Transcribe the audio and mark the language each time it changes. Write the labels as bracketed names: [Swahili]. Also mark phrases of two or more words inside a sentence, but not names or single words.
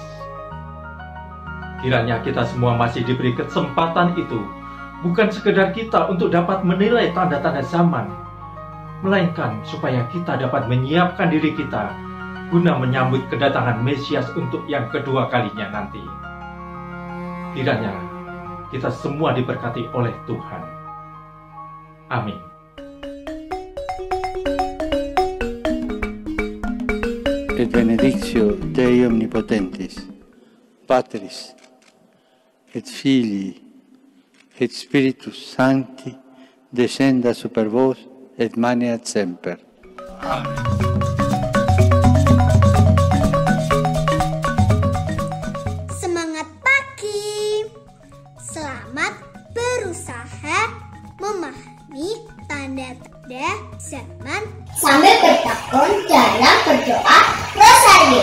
[Indonesian] Kiranya kita semua masih diberi kesempatan itu, bukan sekedar kita untuk dapat menilai tanda-tanda zaman, melainkan supaya kita dapat menyiapkan diri kita guna menyambut kedatangan Mesias untuk yang kedua kalinya nanti. Kiranya kita semua diberkati oleh Tuhan. Amin. [Latin] Et benedictio Dei Omnipotentis, Patris, et Filii, et Spiritus Sancti, descenda super vos, et maneat semper. Amen. [Indonesian] Semangat pagi. Selamat berusaha memahami tanda-tanda zaman sambil bertekun dalam berdoa rosario.